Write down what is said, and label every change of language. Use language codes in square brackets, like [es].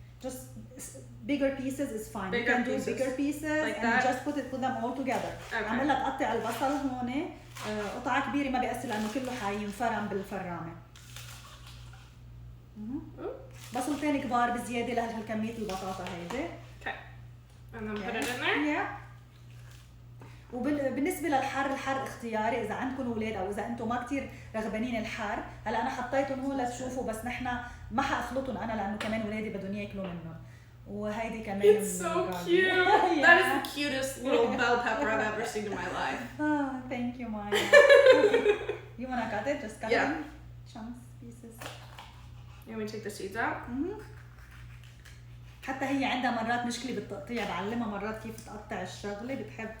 [en] Just bigger pieces is fine. You can do bigger pieces like and that. just put them all together. [ar] عم لها تقطع البصل هون قطعة كبيرة ما بيأثر لأنه كله حينفرم بالفرامة. بصلتين كبار بزيادة لهالكمية البطاطا هيدي. [en] Okay. And then put it in there. Yeah. [ar] وبالنسبه للحر، الحر اختياري اذا عندكم اولاد او اذا انتم ما كثير رغبانين الحر. هلا انا حطيتهم هون لتشوفوا، بس نحن ما حاخلطهم انا لانه كمان اولادي بدهم ياكلوا منهم. وهيدي كمان [en] It's so cute. That is the cutest little bell pepper I've ever seen in my life. Thank you, Maya. You wanna cut it? Just cut it in chunks, pieces. You want me to take the seeds out? [ar] حتى هي عندها مرات مشكلة بالتقطيع، بعلمها مرات كيف تقطع الشغلة بتحب.